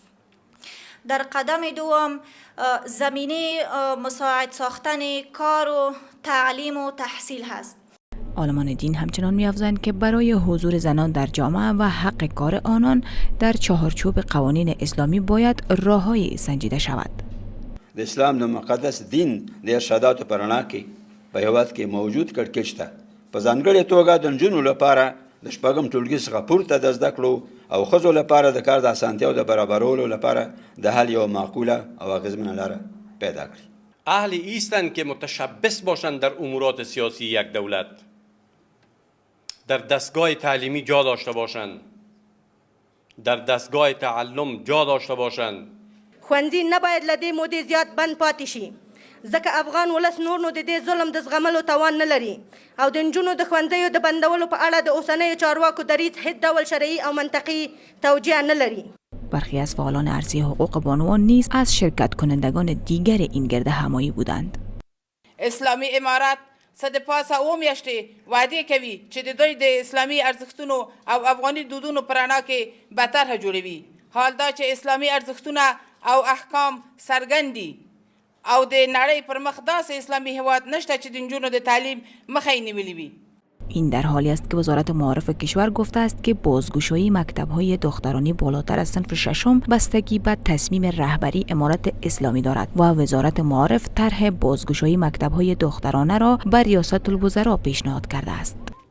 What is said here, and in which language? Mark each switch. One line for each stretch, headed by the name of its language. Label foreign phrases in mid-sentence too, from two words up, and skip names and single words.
Persian: در قدم دوم زمینه مساعد ساختن کار و تعلیم و تحصیل هست. عالمان دین همچنان می‌افزایند که برای حضور زنان در جامعه و حق کار آنان در چهارچوب قوانین اسلامی باید راه‌های سنجیده شود.
Pashto: د اسلام د مقدس دین د ارشاداتو په رڼا کې په هېواد کې موجود کړکېچ ته په ځانګړې توګه د نجونو لپاره د شپږم ټولګي څخه پورته د زده کړو او ښځو لپاره د کار د اسانتیاو د برابرولو لپاره د حل یوه معقوله او اغېزمنه لاره پیدا کړي.
Persian: اهل ایستن که متشبث باشند در امورات سیاسی یک دولت، در دستگاه تعلیمی جا داشته باشند، در دستگاه تعلم جا داشته باشند.
Pashto: خوندی نباید لدی مودی زیاد بند پاتې شي، ځکه افغان ولس نور نو د دې ظلم د زغملو توان نه لري او د نجونو د ښوونځیو د بندولو په اړه د اوسنیو چارواکو دریځ هیڅ ډول شرعي او منطقي توجیه نه لري.
Persian: برخی از فعالان عرصه حقوق بانوان نیز از شرکت کنندگان دیگر این گردهمایی بودند.
Pashto: اسلامی امارات صد پاسه او میاشتې وعده کوي چې د دوی د اسلامي ارزښتونو او افغاني دودونو په رڼا کې به طرحه جوړوي. حال دا چې اسلامي ارزښتونه او احکام څرګند دي او د نړۍ پر مخ داسې اسلامي هیواد نشته چې د نجونو د تعلیم مخه یې نیولې وي.
Persian: این در حالی است که وزارت معارف کشور گفته است که بازگشایی مکتب‌های دخترانی بالاتر از صنف ششم بستگی به تصمیم رهبری امارت اسلامی دارد و وزارت معارف طرح بازگشایی مکتب‌های دخترانه را بر ریاست الوزراء پیشنهاد کرده است.